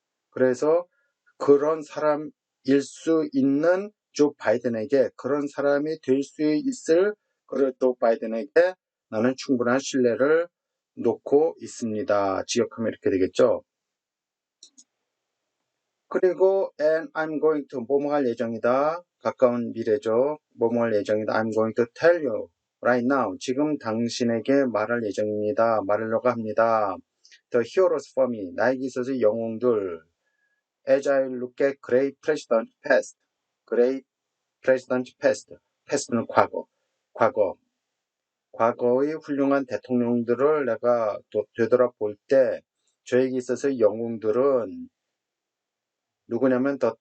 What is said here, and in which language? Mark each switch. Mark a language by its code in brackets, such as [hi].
[ko] 그래서 그런 사람일 수 있는 조 바이든에게 그런 사람이 될 수 있을 조 바이든에게 나는 충분한 신뢰를 놓고 있습니다. 지역하면 이렇게 되겠죠. 그리고 [en] and I'm going to [ko] 뭐뭐 할 예정이다. 가까운 미래죠. 뭐뭐 할 예정이다. [en] I'm going to tell you right now. [ko] 지금 당신에게 말할 예정입니다. 말하려고 합니다. [en] The heroes for me. [ko] 나에게 있어서 영웅들. [en] As I look at great president past. great president past. [ko] past는 과거의 훌륭한 대통령들을 내가 되돌아볼 때 저에게 있어서 영웅들은 누구냐면